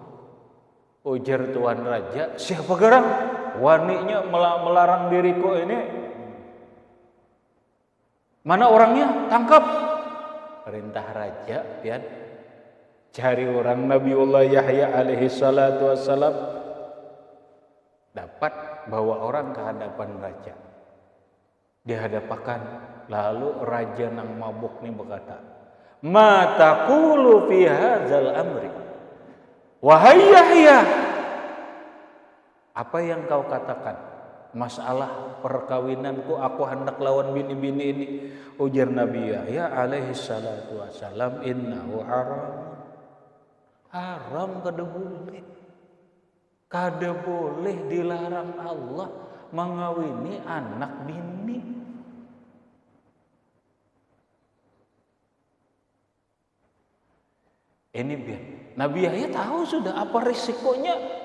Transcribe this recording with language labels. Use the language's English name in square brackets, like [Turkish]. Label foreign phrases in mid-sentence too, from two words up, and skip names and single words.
[Banjar] Ujar tuan raja, siapa garang waninya melarang diriku ini? Mana orangnya? Tangkap. Perintah raja, Pian. Cari orang Nabiullah Yahya [Arabic] alaihi salatu wassalam. [Banjar] Dapat bawa orang ke hadapan raja. Dihadapakan, lalu raja nang mabuk ni berkata, [Arabic] "Ma taqulu fi hadzal amri?" [Banjar] Wahai Yahya, apa yang kau katakan? Masalah perkawinanku, aku hendak lawan bini-bini ini. Ujar Nabi Yahya [Arabic] alaihi salatu wassalam, "Innahu haram." [Banjar] Haram kada boleh. Kada boleh, dilarang Allah mengawini anak bini. Ini biar Nabi Yahya tahu sudah apa risikonya.